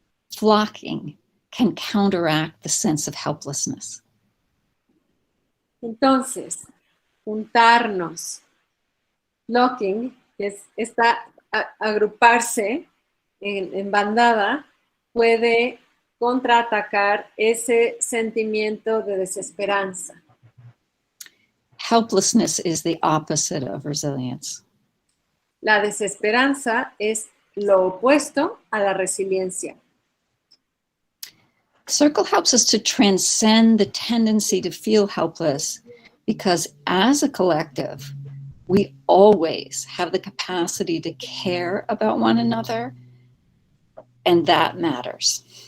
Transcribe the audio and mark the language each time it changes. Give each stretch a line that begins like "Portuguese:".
English: flocking can counteract the sense of helplessness.
Spanish: Entonces, juntarnos, flocking, que es agruparse en bandada, puede contraatacar ese sentimiento de desesperanza.
English: Helplessness is the opposite of resilience.
Spanish: La desesperanza es lo opuesto a la resiliencia.
English: Circle helps us to transcend the tendency to feel helpless because as a collective, we always have the capacity to care about one another, and that matters.